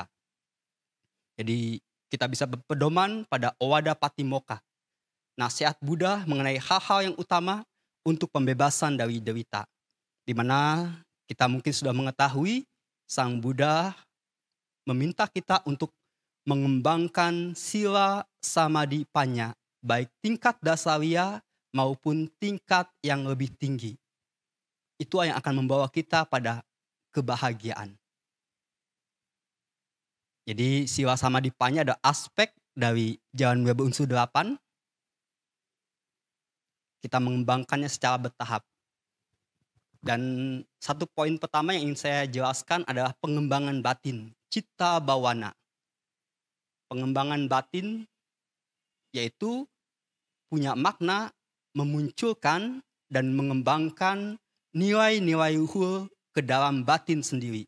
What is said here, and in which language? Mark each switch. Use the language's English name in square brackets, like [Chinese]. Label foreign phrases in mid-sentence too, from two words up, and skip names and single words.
[Indonesian] Jadi kita bisa berpedoman pada Owada Patimokkha, nasihat Buddha mengenai hal-hal yang utama untuk pembebasan dari derita. Di mana kita mungkin sudah mengetahui Sang Buddha meminta kita untuk mengembangkan [Pali] sila samadhi panya, [Indonesian] baik tingkat dasariya maupun tingkat yang lebih tinggi. Itu yang akan membawa kita pada kebahagiaan. Jadi [Pali] sila samadhi panya [Indonesian] ada aspek dari jalan mulia berunsur 8. Kita mengembangkannya secara bertahap. Dan satu poin pertama yang ingin saya jelaskan adalah pengembangan batin, [Pali] citta bawana. [Indonesian] Pengembangan batin yaitu punya makna memunculkan dan mengembangkan nilai-nilai luhur ke dalam batin sendiri.